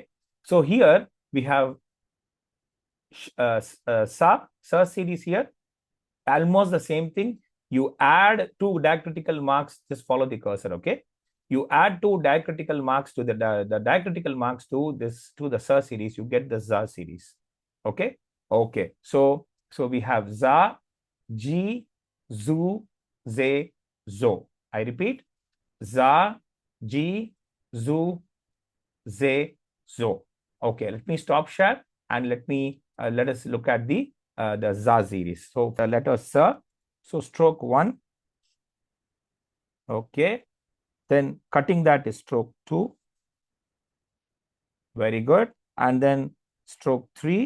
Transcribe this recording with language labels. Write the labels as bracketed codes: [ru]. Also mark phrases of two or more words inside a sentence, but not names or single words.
[en] So here we have sa series here. Almost the same thing. You add 2 diacritical marks. Just follow the cursor. Okay. You add 2 diacritical marks to the diacritical marks to the sa series. You get the za series. Okay. Okay. So we have za, ji, zu, ze, zo. I repeat, za, ji, zu, ze, zo. Okay. Let me stop share and let us look at the za series. So the letter sa. So stroke 1. Okay. Then cutting that is stroke 2. Very good. And then stroke 3.